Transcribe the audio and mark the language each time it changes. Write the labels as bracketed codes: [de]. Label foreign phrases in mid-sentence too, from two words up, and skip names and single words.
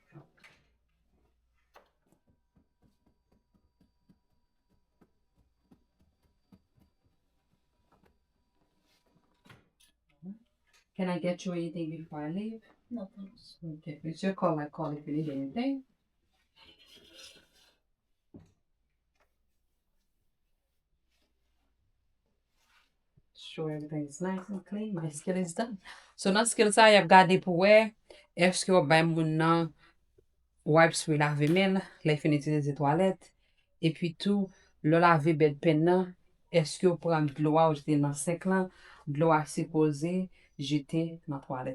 [en] Can I get you anything before I leave? No thanks. Okay, it's your call. I call if you need anything. Sure, everything is nice and clean. My skin is done. So, [ht] nan skill sa y ap gade pou we, eske yo bay moun nan wipes pou lave men, la fin itilize toalet. E pi tou, lo lave bedpen nan, eske yo pran dlo a ou jete nan sek lan, dlo a se pose, jete nan toalet la.